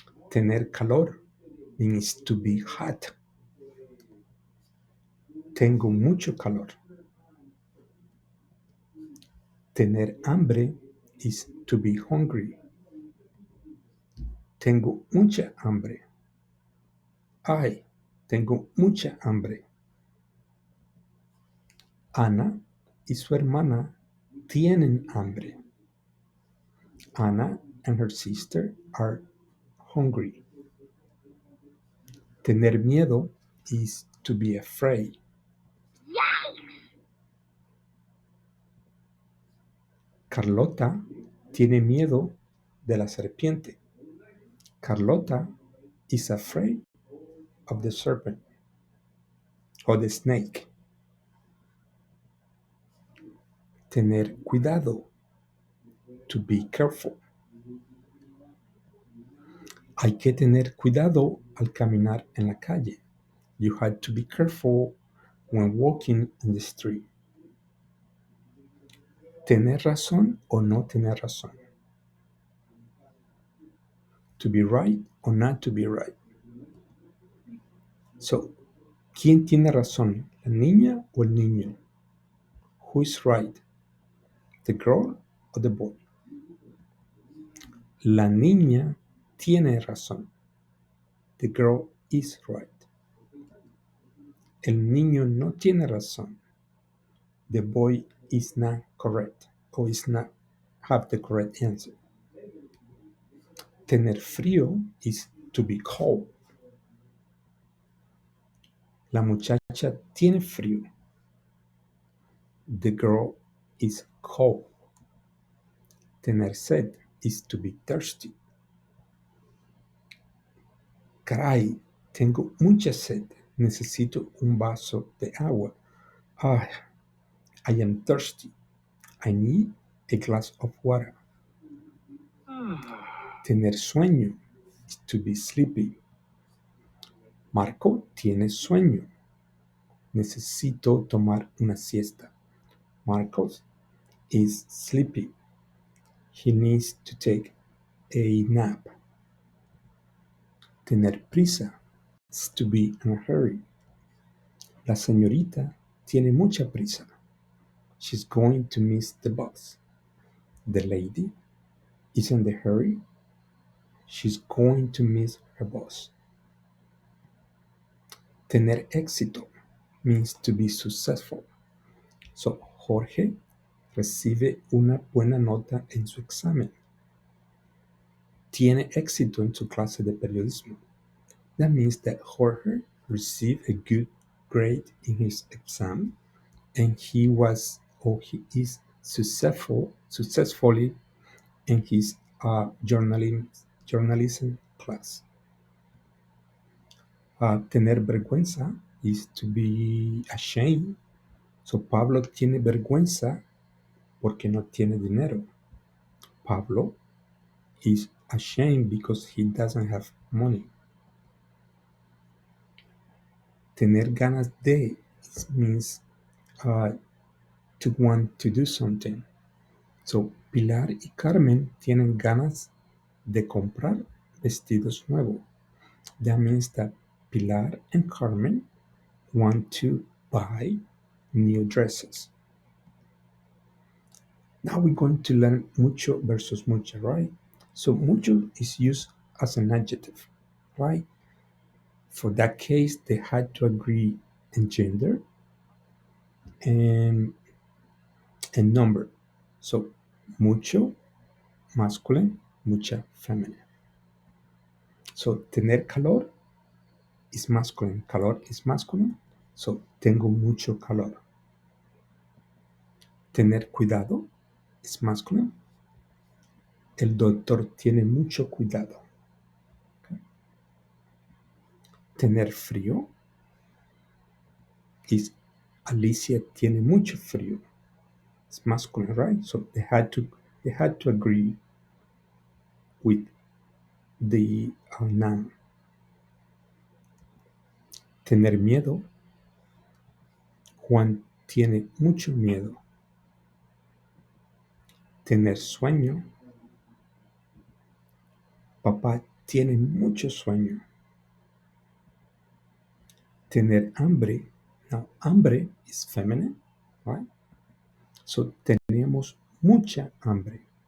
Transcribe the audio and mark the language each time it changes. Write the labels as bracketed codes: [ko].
[es] Tener calor [en] means to be hot. [es] Tengo mucho calor. Tener hambre [en] is to be hungry. [es] Tengo mucha hambre. Ay, tengo mucha hambre. Ana y su hermana tienen hambre. [en] Anna and her sister are hungry. [es] Tener miedo [en] is to be afraid. [es] Carlota tiene miedo de la serpiente. [en] Carlota is afraid of the serpent or the snake. [es] Tener cuidado, [en] to be careful. [es] Hay que tener cuidado al caminar en la calle. [en] You had to be careful when walking in the street. [es] Tener razón o no tener razón. [en] To be right or not to be right. [es] So, ¿quién tiene razón? ¿La niña o el niño? [en] Who is right? The girl or the boy? [es] La niña tiene razón. [en] The girl is right. [es] El niño no tiene razón. [en] The boy is not correct or is not have the correct answer. [es] Tener frío [en] is to be cold. [es] La muchacha tiene frío. [en] The girl is cold. [es] Tener sed [en] is to be thirsty. [es] Caray, tengo mucha sed. Necesito un vaso de agua. [en] Ah, I am thirsty. I need a glass of water. [es] Tener sueño [en] is to be sleepy. [es] Marco tiene sueño. Necesito tomar una siesta. [en] Marcos is sleepy. He needs to take a nap. [es] Tener prisa [en] is to be in a hurry. [es] La señorita tiene mucha prisa. [en] She's going to miss the bus. The lady is in the hurry. She's going to miss her bus. [es] Tener éxito [en] means to be successful. [es] So, Jorge recibe una buena nota en su examen. Tiene éxito en su clase de periodismo. [en] That means that Jorge received a good grade in his exam and he was or he is successfully in his journalism class. [es] Tener vergüenza [en] is to be ashamed. [es] So Pablo tiene vergüenza porque no tiene dinero. [en] Pablo is ashamed because he doesn't have money. [es] Tener ganas de [en] means to want to do something. [es] So Pilar y Carmen tienen ganas de comprar vestidos nuevos. [en] That means that Pilar and Carmen want to buy new dresses. Now we're going to learn mucho versus mucha, right? So mucho is used as an adjective, right? For that case, they had to agree in gender and number. So mucho masculine, mucha feminine. So [es] tener calor [en] is masculine. Calor is masculine. [es] So tengo mucho calor. Tener cuidado [en] is masculine. [es] El doctor tiene mucho cuidado. Okay. Tener frío is Alicia tiene mucho frío. [en] It's masculine, right? So they had to agree with the noun. [es] Tener miedo. Juan tiene mucho miedo. Tener sueño. Papá tiene mucho sueño. Tener hambre. [en] Now, hambre is feminine, right? [es] So tenemos mucha hambre.